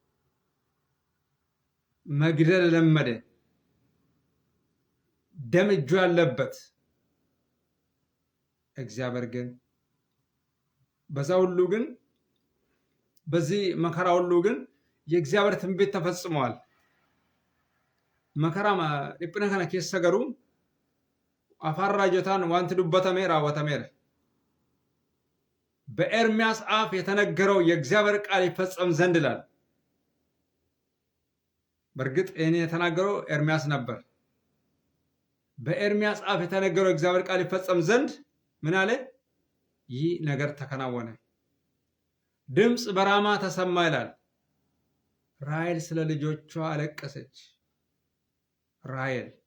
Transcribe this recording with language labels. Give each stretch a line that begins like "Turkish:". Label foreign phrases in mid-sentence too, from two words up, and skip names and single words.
Amharic: መግደል ለመደ፣ ደም እጁ ያለበት። እግዚአብሔር ግን በዛ ሁሉ ግን በዚህ መከራ ሁሉ ግን የእግዚአብሔር ትንቢት ተፈጽሟል። መከራ
Oromo: dhiphina kana keessa garuu afaan raajotaan wanti dubbatamee raawwatameera።
Amharic: በኤርምያስ አፍ የተነገረው የእግዚአብሔር ቃል ይፈጸም ዘንድ ይላል። በእርግጥ ይህን የተናገረው ኤርምያስ ነበር። በኤርምያስ አፍ የተነገረው የእግዚአብሔር ቃል ይፈጸም ዘንድ ምን አለ? ይህ ነገር ተከናወነ። ድምፅ በራማ ተሰማ ይላል። ራሔል ስለ ልጆቿ አለቀሰች። ራሔል